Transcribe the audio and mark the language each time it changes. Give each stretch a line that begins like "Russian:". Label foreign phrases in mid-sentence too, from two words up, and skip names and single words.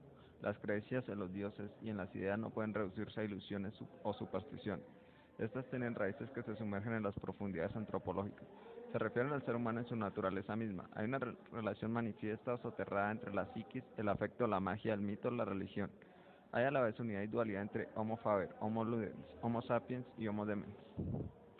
Spanish: Las creencias en los dioses y en las ideas no pueden reducirse a ilusiones o supersticiones. Estas tienen raíces que se sumergen en las profundidades antropológicas. Se refieren al ser humano en su naturaleza misma. Hay una relación manifiesta o soterrada entre la psiquis, el afecto, la magia, el mito, la religión. Hay a la vez unidad y dualidad entre
Latin: Homo faber, Homo ludens, Homo sapiens
Spanish: y
Latin: Homo demens.